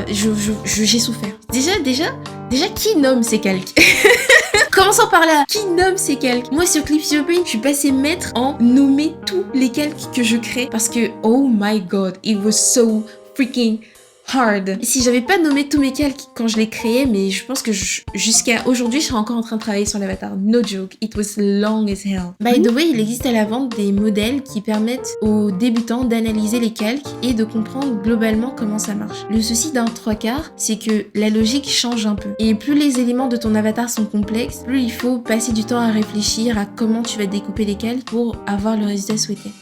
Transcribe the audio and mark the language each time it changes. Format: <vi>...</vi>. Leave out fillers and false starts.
<fr>J'ai souffert. Déjà, qui nomme ces calques? Commençons par là. Qui nomme ces calques? Moi, sur Clip Studio Paint, je suis passée maître en nommer tous les calques que je crée parce que,</fr> <en>oh my god, it was so freaking hard.</en> <fr>Si j'avais pas nommé tous mes calques quand je les créais, mais je pense que jusqu'à aujourd'hui, je serais encore en train de travailler sur l'avatar.</fr> <en>No joke, it was long as hell. By the way,</en> <fr>il existe à la vente des modèles qui permettent aux débutants d'analyser les calques et de comprendre globalement comment ça marche. Le souci d'un 3/4, c'est que la logique change un peu. Et plus les éléments de ton avatar sont complexes, plus il faut passer du temps à réfléchir à comment tu vas découper les calques pour avoir le résultat souhaité.</fr>